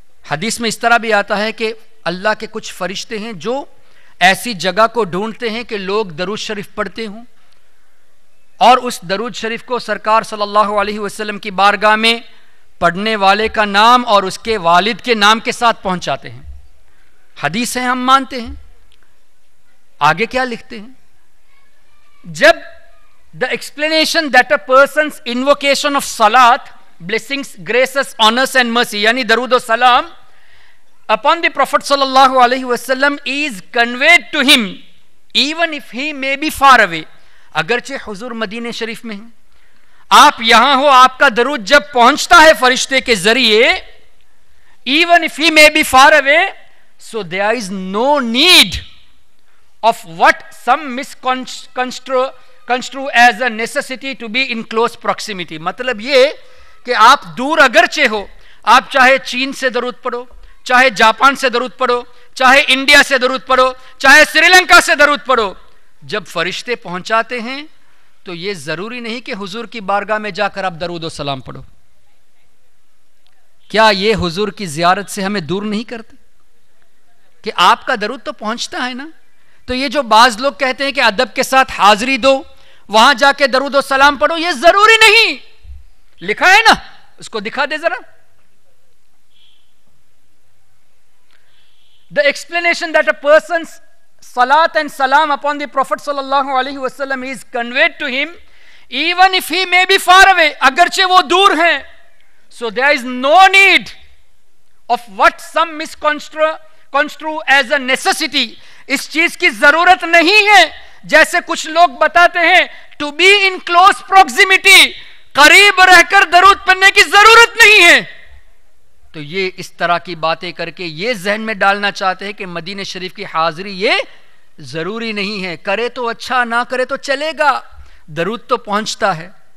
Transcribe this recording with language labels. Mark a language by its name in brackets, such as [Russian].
[Urdu] حدیث میں اس طرح بھی آتا ہے کہ اللہ کے کچھ فرشتے ہیں جو ایسی جگہ کو ڈھونڈتے ہیں کہ لوگ درود شریف پڑھتے ہوں اور اس درود شریف کو سرکار صلی اللہ علیہ وسلم کی بارگاہ میں پڑھنے والے کا نام اور اس کے والد کے نام کے ساتھ پہنچاتے ہیں. حدیث ہے, ہم مانتے ہیں. آگے کیا لکھتے ہیں؟ جب [English] the explanation that a person's invocation of salat, blessings, graces, honors and mercy, [Urdu] یعنی درود و سلام [English] upon the Prophet sallallahu alaihi wasallam is conveyed to him even if he may be far away. [Urdu] اگرچہ حضور مدینہ شریف میں ہیں, آپ یہاں ہو, آپ کا درود جب پہنچتا ہے فرشتے کے ذریعے, [English] even if he may be far away, so there is no need of what some misconstrue as a necessity to be in close proximity. [Urdu] مطلب یہ کہ آپ دور اگرچہ ہو, آپ چاہے چین سے درود پڑھو, چاہے جاپان سے درود پڑھو, چاہے انڈیا سے درود پڑھو, چاہے سری لنکا سے درود پڑھو, جب فرشتے پہنچاتے ہیں تو یہ ضروری نہیں کہ حضور کی بارگاہ میں جا کر آپ درود و سلام پڑھو. کیا یہ حضور کی زیارت سے ہمیں دور نہیں کرتے کہ آپ کا درود تو پہنچتا ہے نا؟ تو یہ جو بعض لوگ کہتے ہیں کہ ادب کے ساتھ حاضری دو, وہاں جا کے درود و سلام پڑھو, یہ ضروری نہیں. لکھا ہے نا, اس کو دکھا دے ذرا. [English] The explanation that a person's salat and salam upon the Prophet sallallahu alaihi wasallam is conveyed to him even if he may be far away, [Urdu] اگرچہ وہ دور ہیں, [English] so there is no need of what some misconstrue as a necessity. [Urdu] اس چیز کی ضرورت نہیں ہے جیسے کچھ لوگ بتاتے ہیں [English] to be in close proximity, [Urdu] قریب رہ کر درود پڑھنے کی ضرورت نہیں ہے. تو یہ اس طرح کی باتیں کر کے یہ ذہن میں ڈالنا چاہتے ہیں کہ مدینہ شریف کی حاضری یہ ضروری نہیں ہے, کرے تو اچھا, نہ کرے تو چلے گا, درود تو پہنچتا ہے.